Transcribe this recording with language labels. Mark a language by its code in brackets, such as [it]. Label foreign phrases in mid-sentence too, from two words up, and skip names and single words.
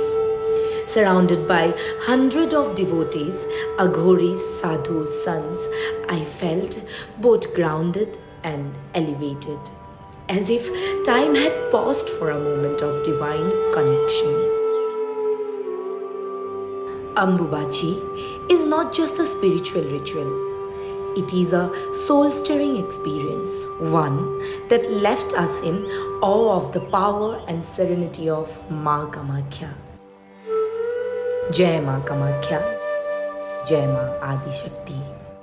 [en] Surrounded by hundreds of devotees, aghoris, sadhus, sons, I felt both grounded and elevated, as if time had paused for a moment of divine connection. Ambubachi is not just a spiritual ritual. It is a soul-stirring experience, one that left us in awe of the power and serenity of Ma Kamakhya. [hi] Jai Ma Kamakhya, Jai Ma Adi Shakti.